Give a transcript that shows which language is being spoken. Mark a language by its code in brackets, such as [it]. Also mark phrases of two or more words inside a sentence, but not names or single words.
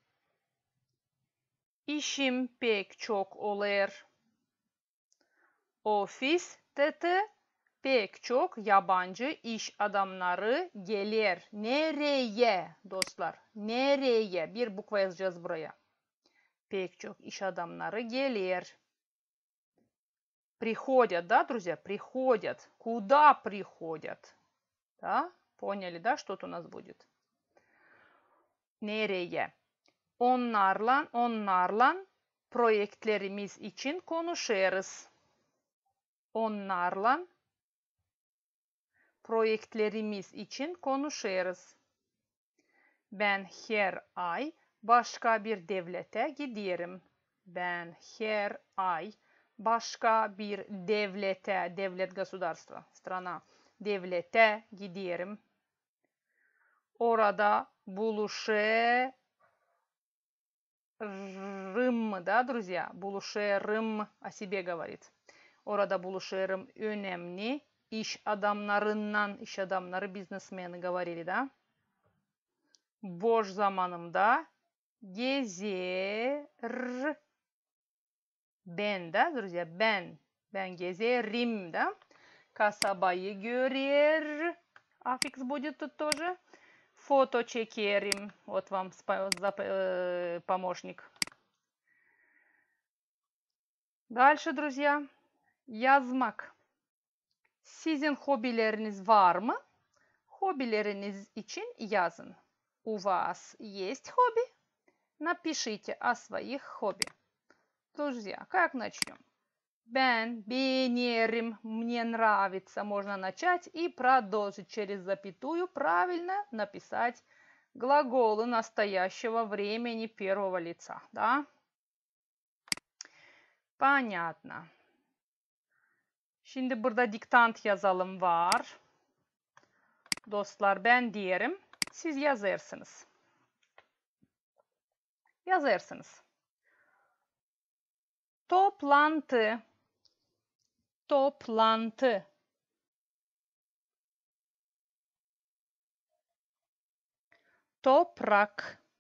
[gag] İşim pek çok olur. Ofiste pek çok yabancı iş adamları gelir. Nereye dostlar? Nereye? Bir bukva yazacağız buraya. Pek çok iş adamları gelir. [ru] Приходят, да, друзья? Приходят. Куда приходят? Да? Поняли, да, что тут у нас будет? [gag] Nereye? Onlarla projelerimiz için konuşuruz. Onlarla projelerimiz için konuşuruz. Ben her ay başka bir devlete giderim. Ben her ay başka bir devlete, devlet [ru] государство, страна, [gag] devlete giderim. Orada buluşurım, [ru] да, друзья? Buluşurım о себе говорит. [gag] Orada buluşurum önemli iş adamlarından, iş adamları, [ru] бизнесмены говорили, да? [gag] Boş zamanımda gezerim. Ben de, друзья, ben gezerim, да? Kasabayı görür. [ru] Аффикс будет тут тоже. Фото çekerim. Вот вам помощник. Дальше, друзья. [gag] Yazmak. Sizin hobileriniz var mı? Hobileriniz için yazın. [ru] У вас есть хобби? Напишите о своих хобби. Друзья, как начнем? [gag] Ben beğenirim, [ru] мне нравится. Можно начать и продолжить через запятую. Правильно написать глаголы настоящего времени первого лица. Да? Понятно. [gag] Şimdi burada diktant yazalım var. Dostlar ben diyelim. Siz yazarsınız. Yazarsınız. Toplantı. Toplantı. Toprak.